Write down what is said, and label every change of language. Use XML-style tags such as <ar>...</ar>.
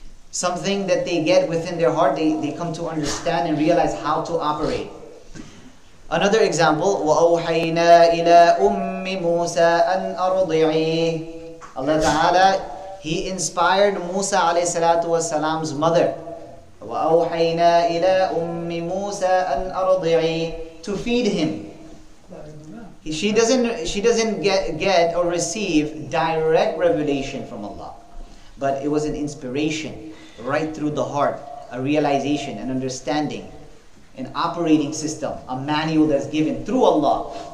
<en>Something that they get within their heart, they come to understand and realize how to operate. Another example,</en> <ar>وَأَوْحَيْنَا إِلَىٰ أُمِّ مُوسَىٰ أَنْ أَرْضِعِيهِ.</ar> <en>Allah Ta'ala, He inspired Musa alayhi salatu wasalam's mother</en> <ar>وَأَوْحَيْنَا إِلَىٰ أُمِّ مُوسَىٰ أَنْ أَرْضِعِي,</ar> <en>to feed him. She doesn't get or receive direct revelation from Allah, but it was an inspiration right through the heart, a realization, an understanding, an operating system, a manual that's given through Allah.</en>